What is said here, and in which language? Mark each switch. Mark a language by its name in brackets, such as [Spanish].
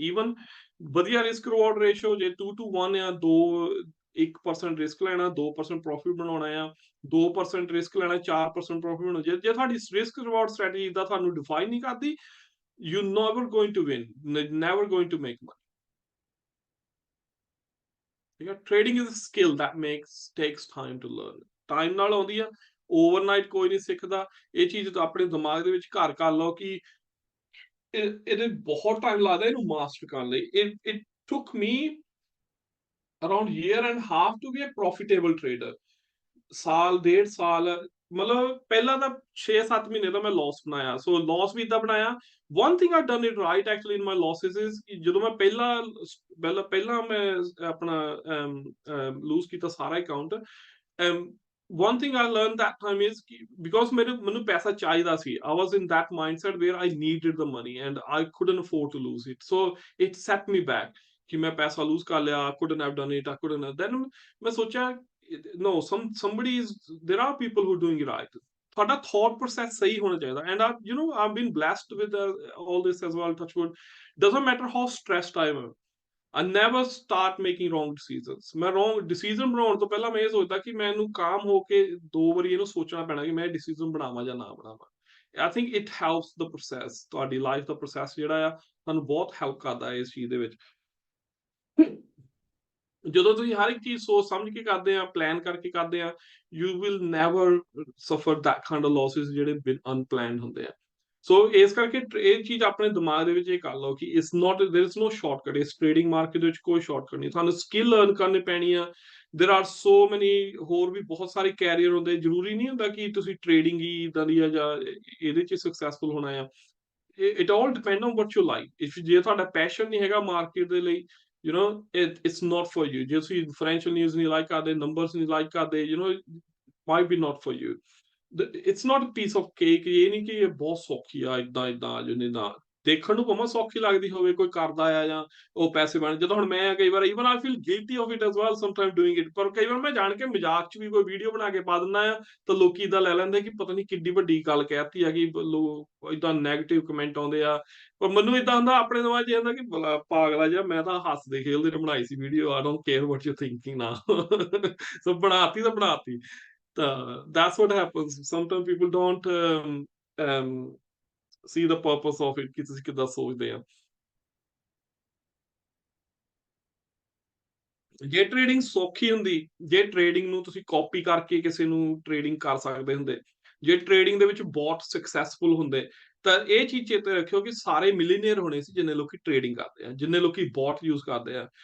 [Punjabi] Even ਵਧੀਆ risk reward ratio ਜੇ 2:1 ਆ, 1% ਰਿਸਕ ਲੈਣਾ, 2% ਪ੍ਰੋਫਿਟ ਬਣਾਉਣਾ ਆ, 2% ਰਿਸਕ ਲੈਣਾ, 4% ਪ੍ਰੋਫਿਟ ਬਣਾਉਣਾ, ਜੇ ਤੁਹਾਡੀ ਰਿਸਕ ਰਿਵਾਰਡ ਸਟ੍ਰੈਟਜੀ ਦਾ ਤੁਹਾਨੂੰ ਡਿਫਾਈਨ ਨਹੀਂ ਕਰਦੀ, [English] You never going to win, never going to make money. [Punjabi] ਠੀਕ ਹੈ। [English] Trading is a skill that makes takes time to learn। [Punjabi] Time ਨਾਲ ਆਉਂਦੀ ਆ, ਓਵਰਨਾਈਟ ਕੋਈ ਨਹੀਂ ਸਿੱਖਦਾ। ਇਹ ਚੀਜ਼ ਤਾਂ ਆਪਣੇ ਦਿਮਾਗ ਦੇ ਵਿੱਚ ਘਰ ਕਰ ਲਓ ਕਿ ਇਹਦੇ ਬਹੁਤ ਟਾਈਮ ਲੱਗਦਾ ਇਹਨੂੰ ਮਾਸਟਰ ਕਰਨ ਲਈ। [English] It took me around year and half to be a profitable trader। [Punjabi] ਸਾਲ ਡੇਢ ਸਾਲ, ਮਤਲਬ ਪਹਿਲਾਂ ਤਾਂ 6-7 ਮਹੀਨੇ ਦਾ ਮੈਂ ਲਾਸ ਬਣਾਇਆ। ਸੋ ਲਾਸ ਵੀ ਇਦਾਂ ਬਣਾਇਆ। [English] one thing I done it right actually in my losses is [Punjabi] ਕਿ ਜਦੋਂ ਮੈਂ ਪਹਿਲਾਂ ਮੈਂ ਆਪਣਾ ਲੂਜ਼ ਕੀਤਾ ਸਾਰਾ account. [English] one thing I learn that time is because [Punjabi] ਮੈਨੂੰ ਪੈਸਾ ਚਾਹੀਦਾ ਸੀ। [English] I was in that mindset where I needed the money and I couldn't afford to lose it, so it set me back [Punjabi] ਕਿ ਮੈਂ ਪੈਸਾ loose ਕਰ ਲਿਆ। [English] I couldn't have done it, I couldn't have, then [Punjabi] ਮੈਂ ਸੋਚਿਆ [English] no, somebody is, there are people who are doing it right। [Punjabi] ਤੁਹਾਡਾ thought process ਸਹੀ ਹੋਣਾ ਚਾਹੀਦਾ। [English] and I've been blessed with all this as well, touch wood। doesn't matter how stressed I am, I never start making wrong decisions। [Punjabi] ਮੈਂ wrong decision ਬਣਾਉਣ ਤੋਂ ਪਹਿਲਾਂ ਮੈਂ ਇਹ ਸੋਚਦਾ ਕਿ ਮੈਨੂੰ ਕਾਮ ਹੋ ਕੇ 2 ਵਾਰੀ ਇਹਨੂੰ ਸੋਚਣਾ ਪੈਣਾ ਕਿ ਮੈਂ ਇਹ decision ਬਣਾਵਾਂ ਜਾਂ ਨਾ ਬਣਾਵਾਂ। [English] I think it helps the process। [Punjabi] ਤੁਹਾਡੀ ਲਾਈਫ ਦਾ ਪ੍ਰੋਸੈਸ ਜਿਹੜਾ ਆ ਤੁਹਾਨੂੰ ਬਹੁਤ ਹੈਲਪ ਕਰਦਾ ਹੈ ਇਸ ਚੀਜ਼ ਦੇ ਵਿੱਚ। ਜਦੋਂ ਤੁਸੀਂ ਹਰ ਇੱਕ ਚੀਜ਼ ਸੋਚ ਸਮਝ ਕੇ ਕਰਦੇ ਆ, ਪਲਾਨ ਕਰਕੇ ਕਰਦੇ ਆ, [English] you will never suffer that kind of losses [Punjabi] ਜਿਹੜੇ ਅਨਪਲੈਨਡ ਹੁੰਦੇ ਆ। ਸੋ ਇਸ ਕਰਕੇ ਇਹ ਚੀਜ਼ ਆਪਣੇ ਦਿਮਾਗ ਦੇ ਵਿੱਚ ਇਹ ਕਰ ਲਓ ਕਿ [English] it's not, there is no [Punjabi] shortcut. ਇਸ ਟ੍ਰੇਡਿੰਗ ਮਾਰਕੀਟ ਵਿੱਚ ਕੋਈ ਸ਼ਾਰਟਕਟ ਨਹੀਂ, ਤੁਹਾਨੂੰ ਸਕਿੱਲ ਲਰਨ ਕਰਨੀ ਪੈਣੀ ਆ। [English] there are so many [Punjabi] ਹੋਰ ਵੀ ਬਹੁਤ ਸਾਰੇ ਕੈਰੀਅਰ ਹੁੰਦੇ। ਜ਼ਰੂਰੀ ਨਹੀਂ ਹੁੰਦਾ ਕਿ ਤੁਸੀਂ ਟ੍ਰੇਡਿੰਗ ਹੀ ਇਦਾਂ ਦੀ ਆ ਜਾਂ ਇਹਦੇ 'ਚ ਸਕਸੈਸਫੁਲ ਹੋਣਾ ਆ। [English] it all depend on what you like। [Punjabi] if ਜੇ ਤੁਹਾਡਾ ਪੈਸ਼ਨ ਨਹੀਂ ਹੈਗਾ ਮਾਰਕੀਟ ਦੇ ਲਈ, [English] it's not for you। [Punjabi] ਜੇ ਤੁਸੀਂ ਫਾਈਨੈਂਸ਼ੀਅਲ ਨਿਊਜ਼ ਨਹੀਂ ਲਾਈਕ ਕਰਦੇ, ਨੰਬਰਸ ਨਹੀਂ ਲਾਈਕ ਕਰਦੇ, [English] might be not for you। it's not a piece of cake। [Punjabi] ਇਹ ਨਹੀਂ ਕਿ ਇਹ ਬਹੁਤ ਸੌਖੀ ਆ, ਇਦਾਂ ਜਿਹਨੇ ਨਾ ਦੇਖਣ ਨੂੰ ਭਾਵੇਂ ਸੌਖੀ ਲੱਗਦੀ ਹੋਵੇ, ਕੋਈ ਕਰਦਾ ਆ ਜਾਂ ਉਹ ਪੈਸੇ ਬਣ। ਜਦੋਂ ਹੁਣ ਮੈਂ ਕਈ ਵਾਰ [English] even I feel guilty of it as well sometimes doing it। [Punjabi] ਪਰ ਕਈ ਵਾਰ ਮੈਂ ਜਾਣ ਕੇ ਮਜ਼ਾਕ 'ਚ ਵੀ ਕੋਈ ਵੀਡੀਓ ਬਣਾ ਕੇ ਪਾ ਦਿੰਦਾ ਆ, ਤਾਂ ਲੋਕੀ ਇਦਾਂ ਲੈ ਲੈਂਦੇ ਕਿ ਪਤਾ ਨਹੀਂ ਕਿੱਡੀ ਵੱਡੀ ਗੱਲ ਕਹਿਤੀ ਆ, ਕਿ ਲੋਕ ਇਦਾਂ ਨੈਗੇਟਿਵ ਕਮੈਂਟ ਆਉਂਦੇ ਆ। ਪਰ ਮੈਨੂੰ ਇਦਾਂ ਹੁੰਦਾ ਆਪਣੇ ਦਿਮਾਗ 'ਚ ਹੁੰਦਾ ਕਿ ਪਾਗਲਾ ਜਿਹਾ, ਮੈਂ ਤਾਂ ਹੱਸਦੇ ਖੇਲਦੇ ਬਣਾਈ ਸੀ video. [English] I don't care what you're thinking now। [Punjabi] ਸੋ ਬਣਾਤੀ ਤਾਂ ਬਣਾਤੀ। [English] ਤਾਂ that's what happens। Sometimes people don't um, see the purpose of it [Punjabi] ਕਿ ਤੁਸੀਂ ਕਿੱਦਾਂ ਸੋਚਦੇ ਆ। ਜੇ ਟ੍ਰੇਡਿੰਗ ਸੌਖੀ ਹੁੰਦੀ, ਜੇ ਟ੍ਰੇਡਿੰਗ ਨੂੰ ਤੁਸੀਂ ਕਾਪੀ ਕਰਕੇ ਕਿਸੇ ਨੂੰ ਟ੍ਰੇਡਿੰਗ ਕਰ ਸਕਦੇ ਹੁੰਦੇ, ਜੇ ਟ੍ਰੇਡਿੰਗ ਦੇ ਵਿੱਚ ਬਹੁਤ ਸਕਸੈਸਫੁਲ ਹੁੰਦੇ, ਤਾਂ ਇਹ ਚੀਜ਼ ਚੇਤੇ ਰੱਖਿਓ ਕਿ ਸਾਰੇ ਮਿਲੀਨੀਅਰ ਹੋਣੇ ਸੀ ਜਿੰਨੇ ਲੋਕੀ ਟ੍ਰੇਡਿੰਗ ਕਰਦੇ ਆ, ਜਿੰਨੇ ਲੋਕੀ ਬੋਟ ਯੂਜ਼ ਕਰਦੇ ਆ।